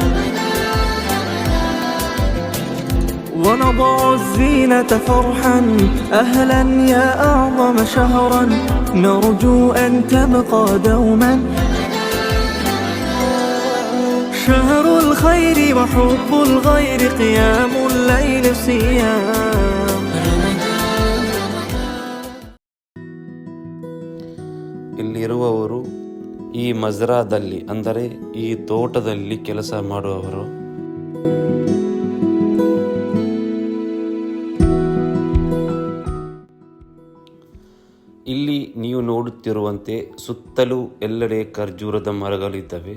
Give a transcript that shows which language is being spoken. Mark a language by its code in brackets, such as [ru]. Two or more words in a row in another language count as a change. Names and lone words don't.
[ar] ونضع الزينة فرحا أهلا يا أعظم شهرا نرجو أن تبقى دوما شهر الخير وحب الغير قيام الليل صيام. [kn] ಇಲ್ಲಿರುವವರು ಈ ಮಜ್ರಾದಲ್ಲಿ ಅಂದರೆ ಈ ತೋಟದಲ್ಲಿ ಕೆಲಸ ಮಾಡುವವರು. ಇಲ್ಲಿ ನೀವು ನೋಡುತ್ತಿರುವಂತೆ ಸುತ್ತಲೂ ಎಲ್ಲೆಡೆ ಖರ್ಜೂರದ ಮರಗಳಿದ್ದಾವೆ.